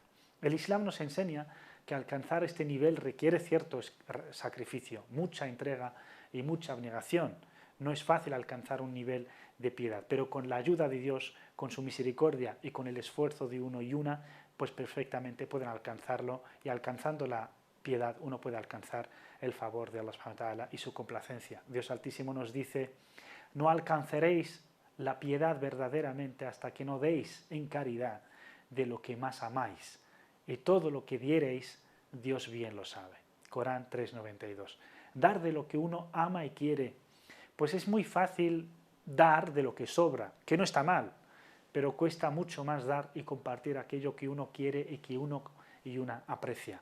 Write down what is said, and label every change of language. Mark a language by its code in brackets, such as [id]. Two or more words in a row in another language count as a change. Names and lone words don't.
[es] El Islam nos enseña que alcanzar este nivel requiere cierto sacrificio, mucha entrega y mucha abnegación. No es fácil alcanzar un nivel de piedad, pero con la ayuda de Dios, con su misericordia y con el esfuerzo de uno y una, pues perfectamente pueden alcanzarlo, y alcanzando la piedad uno puede alcanzar el favor de Allah [ar] سبحانه وتعالى [es] y su complacencia. Dios Altísimo nos dice: no alcanzaréis la piedad verdaderamente hasta que no deis en caridad de lo que más amáis, y todo lo que diereis, Dios bien lo sabe. Corán 3:92. Dar de lo que uno ama y quiere. Pues es muy fácil dar de lo que sobra, que no está mal, pero cuesta mucho más dar y compartir aquello que uno quiere y que uno y una aprecia.